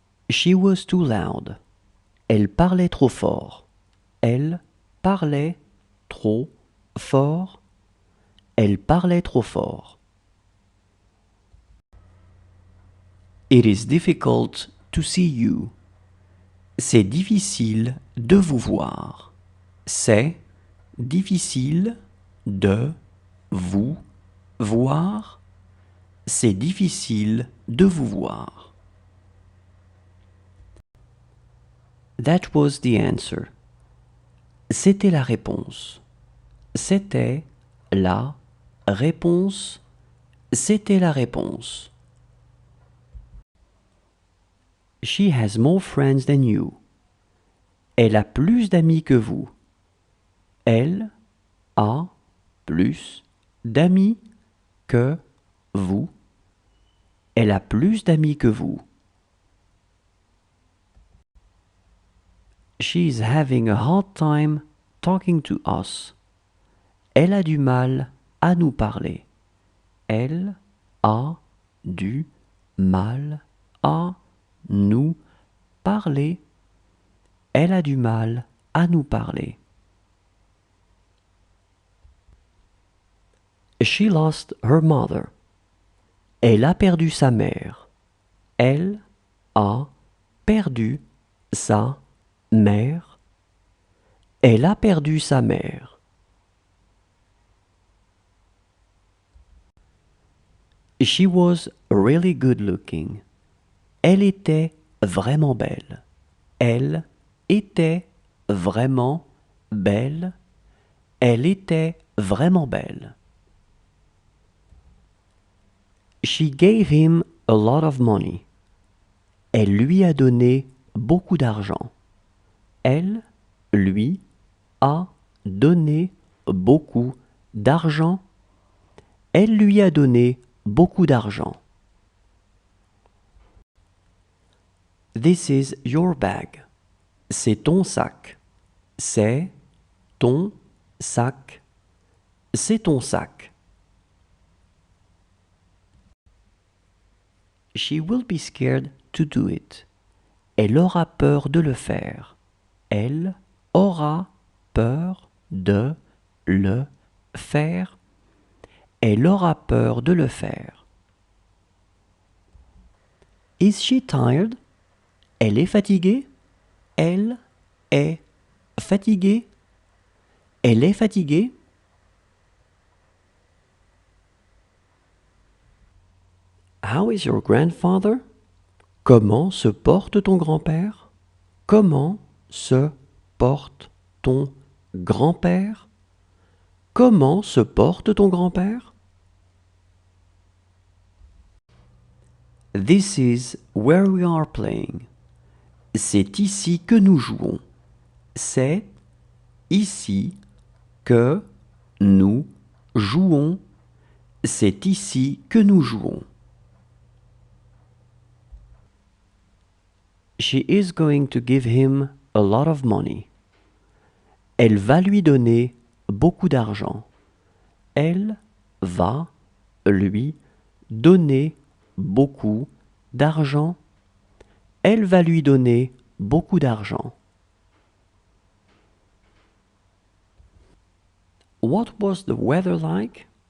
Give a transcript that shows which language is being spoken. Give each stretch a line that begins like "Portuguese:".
English: She was too loud.
French: Elle parlait trop fort. Elle parlait trop fort. Elle parlait trop fort.
English: It is difficult to see you.
French: C'est difficile de vous voir. C'est difficile de vous voir. C'est difficile de vous voir.
English: That was the answer.
French: C'était la réponse. C'était la réponse. C'était la réponse.
English: She has more friends than you.
French: Elle a plus d'amis que vous. Elle a plus d'amis que vous. Elle a plus d'amis que vous.
English: She is having a hard time talking to us.
French: Elle a du mal à nous parler. Elle a du mal à nous parler. Elle a du mal à nous parler.
English: She lost her mother.
French: Elle a perdu sa mère. Elle a perdu sa mère. Elle a perdu sa mère.
English: She was really good looking.
French: Elle était vraiment belle. Elle était vraiment belle. Elle était vraiment belle.
English: She gave him a lot of money.
French: Elle lui a donné beaucoup d'argent. Elle lui a donné beaucoup d'argent. Elle lui a donné beaucoup d'argent.
English: This is your bag.
French: C'est ton sac. C'est ton sac. C'est ton sac.
English: She will be scared to do it.
French: Elle aura peur de le faire. Elle aura peur de le faire. Elle aura peur de le faire.
English: Is she tired?
French: Elle est fatiguée? Elle est fatiguée? Elle est fatiguée?
English: How is your grandfather?
French: Comment se porte ton grand-père? Comment se porte ton grand-père? Comment se porte ton grand-père?
English: This is where we are playing.
French: C'est ici que nous jouons. C'est ici que nous jouons. C'est ici que nous jouons.
English: She is going to give him a lot of money.
French: Elle va lui donner beaucoup d'argent. Elle va lui donner beaucoup d'argent. Elle va lui donner beaucoup d'argent.
English: What was the weather like?